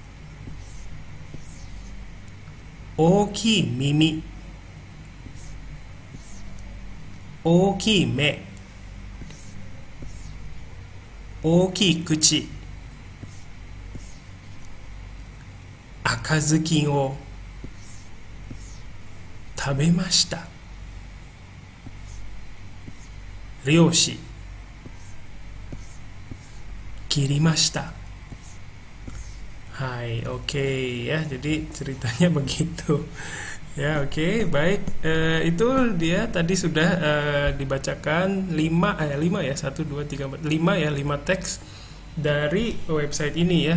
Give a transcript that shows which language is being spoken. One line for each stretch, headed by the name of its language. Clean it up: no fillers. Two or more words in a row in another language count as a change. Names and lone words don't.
Japanese: 大きい耳、大きい目、大きい口、赤ずきんを食べました。漁師、切りました。
Indonesian: Hai, oke ya. Jadi ceritanya begitu. Ya, oke, baik. Itu dia tadi sudah dibacakan 5 ya, 1 2 3 4 5 ya, 5 teks dari website ini ya.